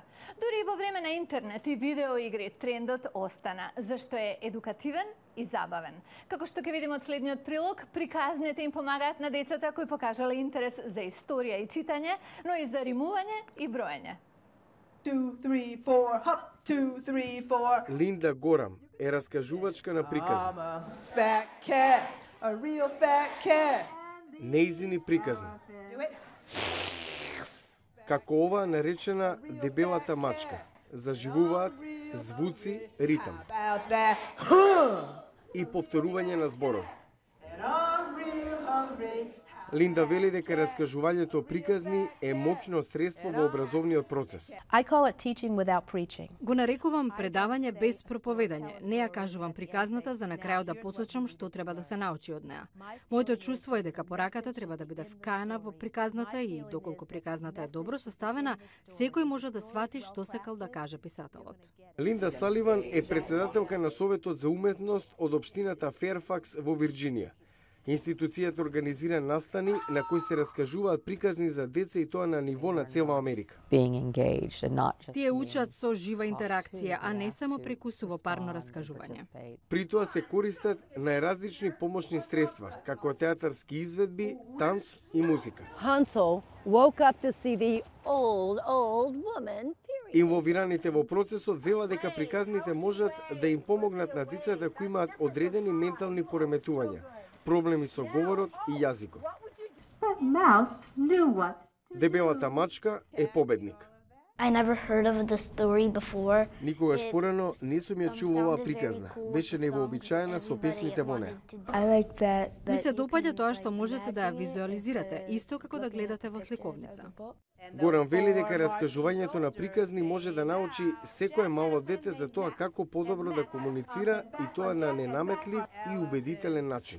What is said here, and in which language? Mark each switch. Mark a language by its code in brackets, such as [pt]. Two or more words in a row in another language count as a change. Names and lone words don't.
[mk] Дури во време на интернет и видеоигри трендот остана, зашто е едукативен и забавен. Како што ќе видиме од следниот прилог, приказните им помагаат на децата кои покажале интерес за историја и читање, но и за римување и броење. [en] 2, 3, 4, hop, 2, 3, 4. [mk] Линда Горам е раскажувачка на приказни. [en] I'm a fat cat, a real fat cat. [mk] Неизини приказни. [en] Do it. [mk] како ова наречена дебелата мачка. Заживуваат звуци, ритам и повторување на зборови. Линда вели дека раскажувањето приказни е моќно средство во образовниот процес. [en] I call it teaching without preaching. [mk] Го нарекувам предавање без проповедање. Не ја кажувам приказната за на крајот да посочам што треба да се научи од неа. Моето чувство е дека пораката треба да биде вкаена во приказната и доколку приказната е добро составена, секој може да свати што сакал да каже писателот. Линда Саливан е председателка на Советот за уметност од општината Ферфакс во Вирџинија. Институцијата организира настани на кои се раскажуваат приказни за деца и тоа на ниво на цела Америка. Тие учат со жива интеракција, а не само преку сувопарно раскажување. При тоа се користат најразлични помошни средства, како театарски изведби, танц и музика. [en] Hansel woke up to see the old woman. [mk] Инволвираните во процесот велат дека приказните можат да им помогнат на децата кои имаат одредени ментални пореметувања, проблеми со говорот и јазикот. [en] But Mouse knew what. [mk] Дебелата мачка е победник. [en] I never heard of the story before. [mk] Никогаш порано не сум ја чул оваа приказна. Беше невообичаена со песмите во неа. Ми се допаѓа тоа што можете да ја визуализирате, исто како да гледате во сликовница. Горан вели дека раскажувањето на приказни може да научи секое мало дете за тоа како подобро да комуницира и тоа на ненаметлив и убедителен начин.